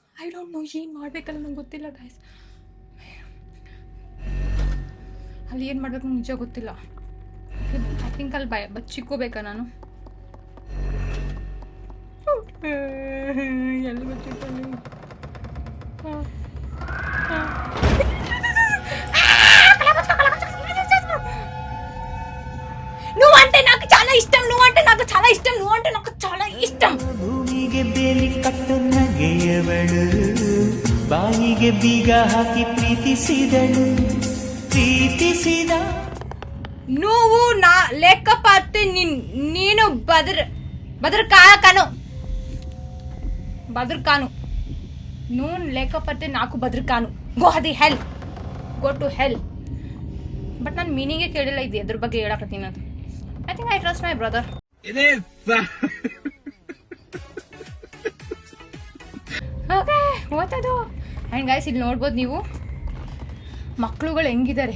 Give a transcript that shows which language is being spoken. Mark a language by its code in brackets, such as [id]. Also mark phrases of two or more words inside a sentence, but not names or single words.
[en] don't know [kn] ಏನು ಮಾಡ್ಬೇಕಲ್ಲ ನಂಗೆ ಗೊತ್ತಿಲ್ಲ ಗೈಸ್. ಅಲ್ಲಿ ಏನು ಮಾಡ್ಬೇಕು ನಂಗೆ ನಿಜ ಗೊತ್ತಿಲ್ಲ. [en] I think [kn] ಅಲ್ಲಿ ಬಚ್ಚಿಕ್ಕೋಬೇಕಾ ನಾನು? ಎಲ್ಲಿ ಬಚ್ಚಿಕ್ಕೊಳ್ಳಿ? [te] నువ్వు అంటే నాకు చాలా ఇష్టం, నువ్వు అంటే నాకు చాలా ఇష్టం, నువ్వు అంటే నాకు చాలా ఇష్టం. [kn] ಭೂಮಿಗೆ ಬೇಲಿ ಕಟ್ಟು ನಗೆಯವಳು, ಬಾಯಿಗೆ ಬೀಗ ಹಾಕಿ ಪ್ರೀತಿಸಿದಳು, ಪ್ರೀತಿಸಿದ [te] నువ్వు నా లేకపోతే నేను బదర్ కాను. నువ్వు లేకపోతే నాకు బదర్ కాను. [en] go to hell. [kn] ಬಟ್ ನಾನು ಮೀನಿಂಗೇ ಕೇಳಿಲ್ಲ ಇದು ಎದ್ರ ಬಗ್ಗೆ ಹೇಳಕತ್ತೀನಿ ಅದು. [en] I think I trust my brother. ಓಕೆ ಓದೋದು. [kn] ಆ್ಯಂಡ್ ಗೈಸ್ ಇಲ್ಲಿ ನೋಡ್ಬೋದು ನೀವು ಮಕ್ಕಳುಗಳು ಹೆಂಗಿದ್ದಾರೆ.